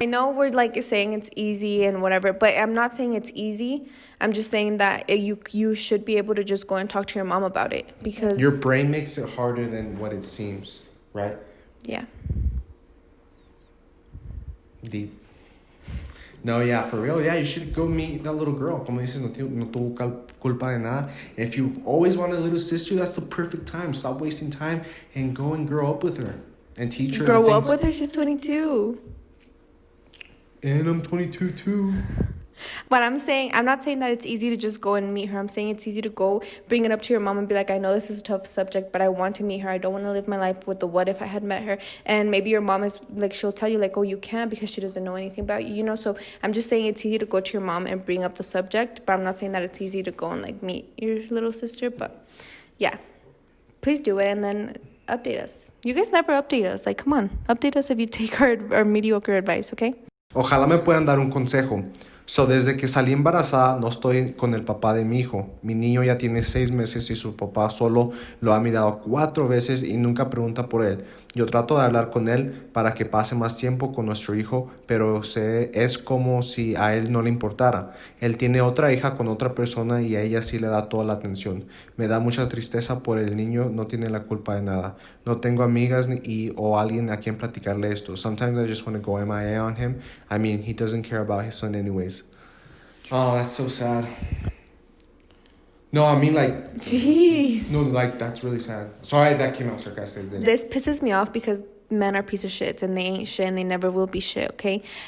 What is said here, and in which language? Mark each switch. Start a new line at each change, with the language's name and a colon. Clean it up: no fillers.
English: I know we're like saying it's easy and whatever, but I'm not saying it's easy. I'm just saying that you should be able to just go and talk to your mom about it because your brain makes it harder than what it seems, right? yeah. Deep. No, yeah, for real. Yeah, you should go meet that little girl.
Spanish: Como dices, no tuvo culpa de nada.
English: And if you've always wanted a little sister, that's the perfect time. Stop wasting time and go and grow up with her. And teach her Grow the up things. with her. She's 22. And I'm 22 too. But I'm not saying that it's easy to just go and meet her. I'm saying it's easy to go bring it up to your mom and be like, I know this is a tough subject, but I want to meet her. I don't want to live my life with the what if I had met her. And maybe your mom is like, she'll tell you like, oh, you can't because she doesn't know anything about you, you know? So I'm just saying it's easy to go to your mom and bring up the subject, but I'm not saying that it's easy to go and like meet your little sister. But yeah, please do it and then update us. You guys never update us. Like, come on, update us if you take our mediocre advice, okay?
Spanish: Ojalá me puedan dar un consejo. So, desde que salí embarazada, no estoy con el papá de mi hijo. Mi niño ya tiene 6 meses y su papá solo lo ha mirado 4 veces y nunca pregunta por él. Yo trato de hablar con él para que pase más tiempo con nuestro hijo, pero es como si a él no le importara. Él tiene otra hija con otra persona y a ella sí le da toda la atención. Me da mucha tristeza por el niño, no tiene la culpa de nada. No tengo amigas o alguien a quien platicarle esto.
English: Sometimes I just want to go MIA on him. I mean, he doesn't care about his son anyways. Oh, that's so sad. No, I mean like... Jeez. No, like, that's really sad. Sorry, that came out sarcastic. This pisses me off because men are piece of shits and they ain't shit and they never will be shit, okay?